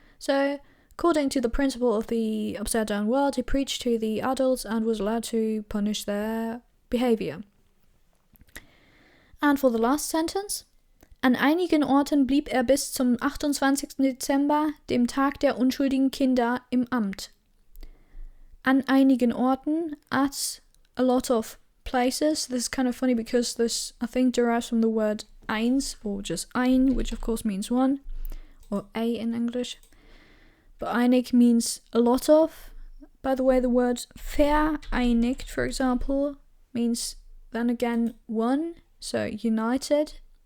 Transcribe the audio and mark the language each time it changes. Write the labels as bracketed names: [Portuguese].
[English] So, according to the principle of the upside down world, he preached to the adults and was allowed to punish their behavior. And for the last sentence, [German] an einigen Orten blieb er bis zum 28. Dezember, dem Tag der unschuldigen Kinder, im Amt. An einigen Orten, [English] at a lot of places. This is kind of funny because this, I think, derives from the word eins, or just ein, which of course means one, or a in English. But einig means a lot of. By the way, the word vereinigt, for example, means then again one, so united.